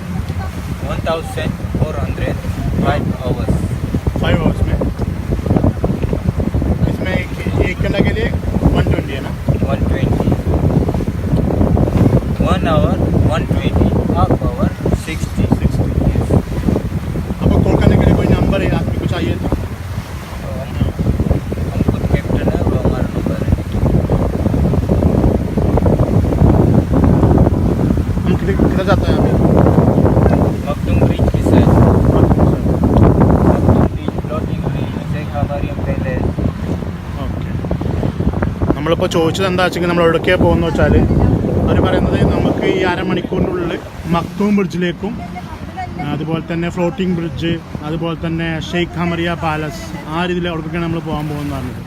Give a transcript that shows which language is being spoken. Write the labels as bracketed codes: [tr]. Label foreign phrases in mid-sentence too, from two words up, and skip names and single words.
[en] 1400 5 hours. 5 hours में. [hi] इसमें एक घंटा के लिए 120 है ना? [en] 120. 1 hour 120. Half hour 60. Yes. [hi] आपको कॉल करने के लिए कोई नंबर है आपको कुछ चाहिए था? हम खुद कैप्टन है, वो हमारा नंबर है. हम किधर जाते हैं अभी? मखदूम ब्रिज की साइड. मखदूम ब्रिज, [en] floating bridge, [hi] शेख हमारी पहले. [ml] ഓക്കെ. നമ്മളിപ്പോൾ ചോദിച്ചത് എന്താ വെച്ചെങ്കിൽ നമ്മൾ എവിടേക്കാണ് പോകുന്നത് വെച്ചാൽ അവർ പറയുന്നത് നമുക്ക് ഈ അരമണിക്കൂറിനുള്ളിൽ മക്തൂം ബ്രിഡ്ജിലേക്കും അതുപോലെ തന്നെ [en] floating bridge, [ml] അതുപോലെ തന്നെ ഷെയ്ഖ് ഹമറിയ പാലസ്, ആ രീതിയിൽ അവിടേക്കൊക്കെയാണ് നമ്മൾ പോകാൻ പോകുന്നത് പറഞ്ഞത്.